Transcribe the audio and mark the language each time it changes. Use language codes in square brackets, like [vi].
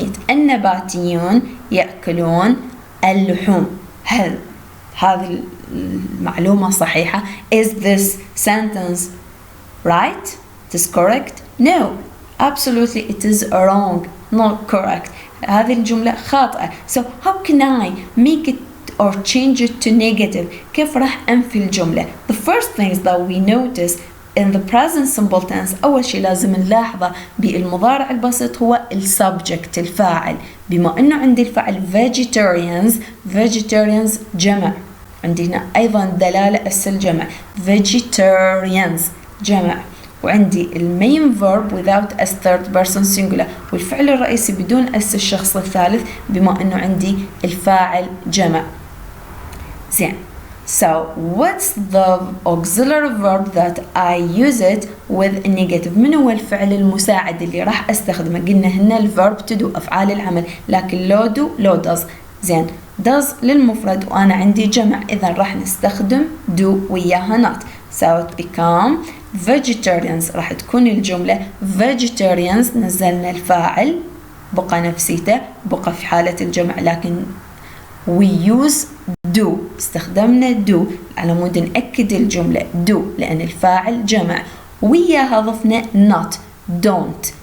[ar] النباتيون يأكلون اللحوم. هل هذه المعلومة صحيحة؟ [en] Is this sentence right? It is correct? No, absolutely it is wrong, not correct. [ar] هذه الجملة خاطئة. [en] So how can I make it or change it to negative? [ar] كيف راح أنفي الجملة؟ [en] The first things that we notice in the present simple tense [ar] أول شيء لازم نلاحظه بالمضارع البسيط هو السبجكت الفاعل. بما أنه عندي الفاعل vegetarians جمع. عندنا أيضا دلالة اس الجمع vegetarians جمع. وعندي المين verb [en] without as third person singular [ar] والفعل الرئيسي بدون اس الشخص الثالث بما أنه عندي الفاعل جمع. زين [en] So what's the auxiliary verb that I use it with negative؟ [ar] من هو الفعل المساعد اللي راح استخدمه؟ قلنا هنا الverb to do أفعال العمل، لكن لو do لو does. زين does للمفرد وأنا عندي جمع، إذا راح نستخدم do وياها not. [en] So it become vegetarians. [ar] راح تكون الجملة vegetarians، نزلنا الفاعل بقى نفسيته بقى في حالة الجمع، لكن [en] we use do، [ar] استخدمنا do على مود نأكد الجملة do لأن الفاعل جمع، وياها ضفنا not don't.